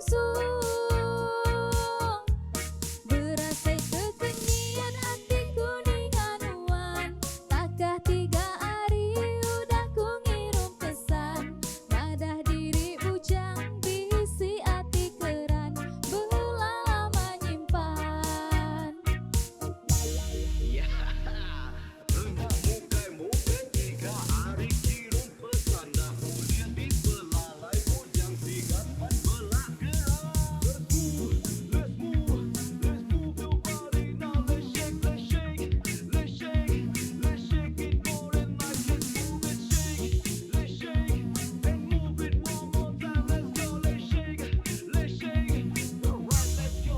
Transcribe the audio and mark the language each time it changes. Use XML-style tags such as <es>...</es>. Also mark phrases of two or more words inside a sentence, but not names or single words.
<iba>ungsung berasai kekenyian hatiku dengan uan takah 3 hari udah ku ngirim pesan madah diri bujang bisi hati keran belama nyimpan. Ya, hendak mukai 3 hari kirim pesan dah kemudian dibelalai bujang sigat belah gerak.</iba> <en>Let's move your body now. Let's shake, let's shake, let's shake, let's shake it more and nice. Let's move it, shake and move it one more time. Let's go, let's shake, alright, let's go.</en>